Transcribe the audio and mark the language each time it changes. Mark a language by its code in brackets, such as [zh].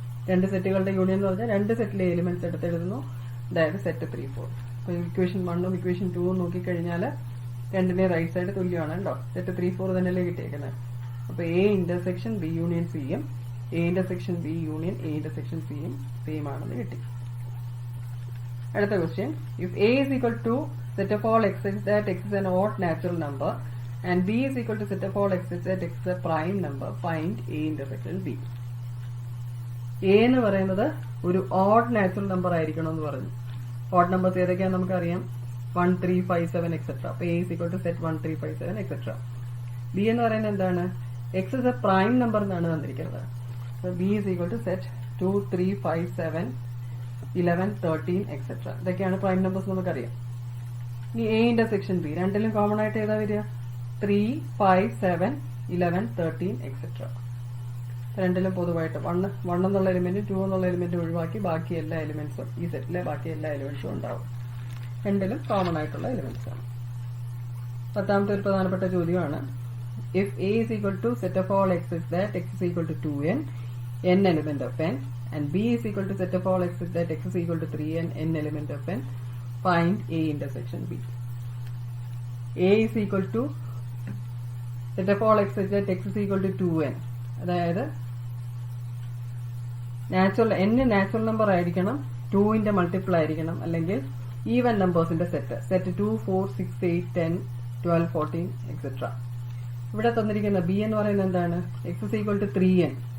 [ml] രണ്ട് സെറ്റുകളുടെ യൂണിയൻ എന്ന് പറഞ്ഞാൽ രണ്ട് സെറ്റിലെ എലിമെന്റ്സ് എടുത്തെഴുതുന്നു. അതായത് സെറ്റ് 3 4. അപ്പൊ ഇക്വേഷൻ 1ഉം ഇക്വേഷൻ 2ഉം നോക്കിക്കഴിഞ്ഞാൽ രണ്ടിന്റെ റൈറ്റ് സൈഡ് തുല്യമാണ് കേട്ടോ. സെറ്റ് 3 4 തന്നെയല്ലേ കിട്ടിയേക്കുന്നത്. അപ്പൊ എ ഇന്റർസെക്ഷൻ ബി യൂണിയൻ സിയും A intersection B union A intersection സിയും സെയിം ആണെന്ന് കിട്ടി. അടുത്ത question. [en] If a is equal to set of all x such that x is an odd natural number and b is equal to set of all x such that x is a prime number, find a intersection b. [ml] A എന്ന് പറയുന്നത് ഒരു odd natural number ആയിരിക്കണം എന്ന് പറഞ്ഞു. Odd numbers ഏതൊക്കെയാണെന്ന് നമുക്കറിയാം. 1 3 5 7 etcetera. [en] അപ്പൊ A is equal to set 1 3 5 7 etcetera. [ml] B എന്ന് പറയുന്നത് എന്താണ്? [en] X is a prime number എന്നാണ് തന്നിരിക്കുന്നത്. B is equal to set 2 3 5 7 11 13 etcetera. [ml] ഇതൊക്കെയാണ് പ്രൈം നമ്പേഴ്സ് നമുക്കറിയാം. ഇനി എ ഇന്റർസെക്ഷൻ ബി രണ്ടിലും കോമൺ ആയിട്ട് ഏതാ വരിക? 3 5 7 11 13 എക്സെട്ര. രണ്ടിലും പൊതുവായിട്ട് 1 എന്നുള്ള എലിമെന്റ് 2 എന്നുള്ള എലിമെന്റ് ഒഴിവാക്കി ബാക്കി എല്ലാ എലിമെന്റ്സും ഈ സെറ്റിലെ ബാക്കി എല്ലാ എലിമെന്റ്സും ഉണ്ടാവും. രണ്ടിലും കോമൺ ആയിട്ടുള്ള എലിമെന്റ്സ് ആണ്. പത്താമത്തെ ഒരു പ്രധാനപ്പെട്ട ചോദ്യമാണ്. [en] If A is equal to set of all x is that x is equal to 2n n element of n and b is equal to set of all x is that x is equal to 3n n element of n, find a intersection b. a is equal to set of all x is that x is equal to 2n. [ml] അതായത് natural number ആയിരിക്കണം, 2ന്റെ multiple ആയിരിക്കണം, അല്ലെങ്കിൽ even നമ്പേഴ്സിന്റെ set 2 4 6 8 10 12 14 etcetera. ഇവിടെ തന്നിരിക്കുന്ന B എന്ന് പറയുന്നത് എന്താണ്? [en] X is equal to 3n.